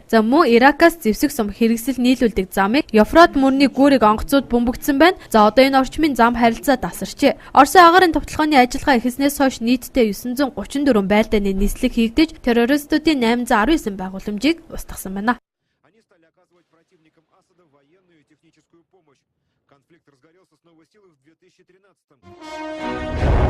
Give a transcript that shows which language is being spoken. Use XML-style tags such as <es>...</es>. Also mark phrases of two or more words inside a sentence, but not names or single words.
<mn>За мөн Иракаас зэвсэг сум хэрэгсэл нийлүүлдэг замыг Евфрат мөрний гүүрийг онгоцууд бөмбөгдсөн байна. За одоо энэ орчмын зам харилцаа тасарчээ. Оросын агаарын товтлохооны ажиллагаа эхэлснээс хойш нийтдээ 934 байлдааны нислэг хийгдэж террористуудын 819 байгууламжийг устгасан байна.</mn> <ru>Они стали оказывать противникам Асада военную и техническую помощь. Конфликт разгорелся с новой силой в 2013 году.</ru>